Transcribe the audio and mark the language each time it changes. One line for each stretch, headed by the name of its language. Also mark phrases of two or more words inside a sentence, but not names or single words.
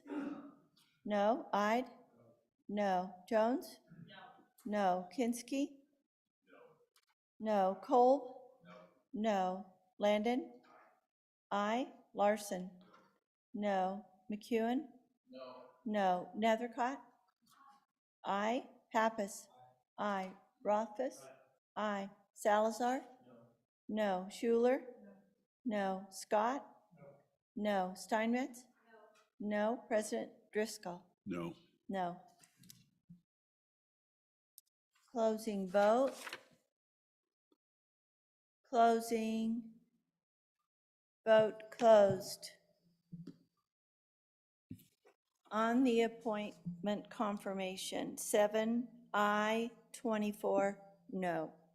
English: No. Ide? No. Jones? No. Kinski? No. Kolb? No. Landon? Aye. Larson? No. McEwen? No. Nethercott? Aye. Pappas? Aye. Rothfuss? Aye. Salazar? No. Schuler? No. Scott? No. Steinmetz? No. President Driscoll? No. No. Closing vote. Closing. Vote closed. On the appointment confirmation, 7 aye, 24 no.